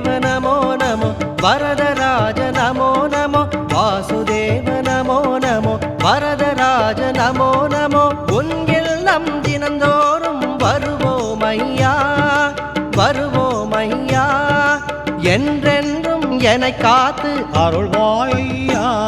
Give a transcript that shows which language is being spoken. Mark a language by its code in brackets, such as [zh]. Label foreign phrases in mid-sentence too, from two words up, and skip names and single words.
[sa] नमो नमो वरदराज नमो नमो वासुदेव नमो नमो वरदराज नमो नमो [ta] உன் இல்லம் தினந்தோறும் வருவோம் ஐயா வருவோம் ஐயா என்றென்றும் என்னை காத்து அருள்வாய் ஐயா